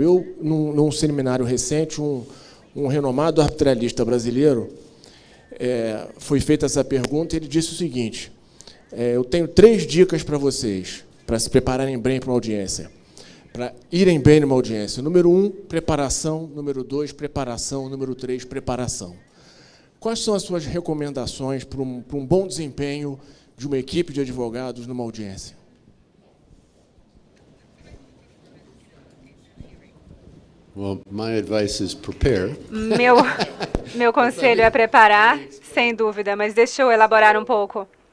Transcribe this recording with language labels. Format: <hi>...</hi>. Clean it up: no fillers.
<pt>Eu, num seminário recente, um renomado arbitralista brasileiro, foi feita essa pergunta e ele disse o seguinte: eu tenho 3 dicas para vocês, para se prepararem bem para uma audiência. Para irem bem numa audiência. Número 1, preparação. Número 2, preparação. Número 3, preparação. Quais são as suas recomendações para um bom desempenho de uma equipe de advogados numa audiência?</pt> <en>Well, my advice is prepare.</en> <pt>Meu conselho é preparar, sem dúvida, mas deixa eu elaborar um pouco.</pt>